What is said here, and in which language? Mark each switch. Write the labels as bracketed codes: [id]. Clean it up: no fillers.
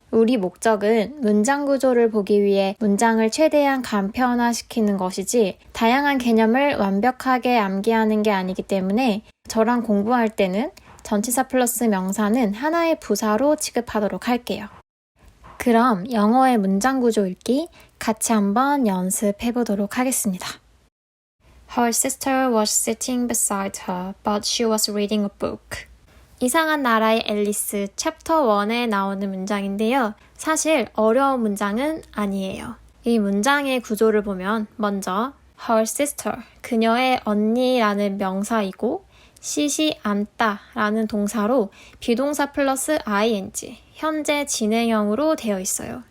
[ko] 우리 목적은 문장 구조를 보기 위해 문장을 최대한 간편화시키는 것이지 다양한 개념을 완벽하게 암기하는 게 아니기 때문에 저랑 공부할 때는 전치사 플러스 명사는 하나의 부사로 취급하도록 할게요. 그럼 영어의 문장 구조 읽기 같이 한번 연습해 보도록 하겠습니다. [en] Her sister was sitting beside her, but she was reading a book. [ko] 이상한 나라의 앨리스 챕터 1에 나오는 문장인데요. 사실 어려운 문장은 아니에요. 이 문장의 구조를 보면 먼저 [en] her sister, [ko] 그녀의 언니라는 명사이고 시시 앉다 라는 동사로 비동사 플러스 ing, 현재 진행형으로 되어 있어요.